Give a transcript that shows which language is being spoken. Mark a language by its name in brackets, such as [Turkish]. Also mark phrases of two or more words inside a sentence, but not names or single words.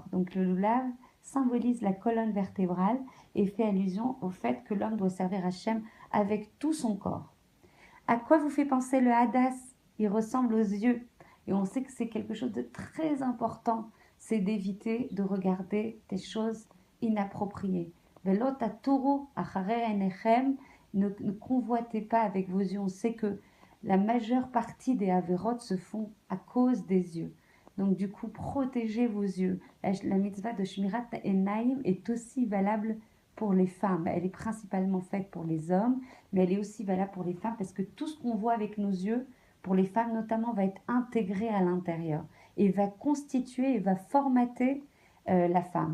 [French] Donc le loulav symbolise la colonne vertébrale et fait allusion au fait que l'homme doit servir Hachem avec tout son corps. À quoi vous fait penser le hadas? Il ressemble aux yeux. Et on sait que c'est quelque chose de très important. C'est d'éviter de regarder des choses inappropriées. [Hebrew] ולא תתורו אחרי עיניכם. [French] Ne convoitez pas avec vos yeux. On sait que la majeure partie des avérotes se font à cause des yeux. Donc du coup, protégez vos yeux. La mitzvah de [Hebrew] שמירת עיניים [French] est aussi valable pour les femmes. Elle est principalement faite pour les hommes, mais elle est aussi valable pour les femmes parce que tout ce qu'on voit avec nos yeux, pour les femmes notamment, va être intégré à l'intérieur et va constituer et va formater la femme.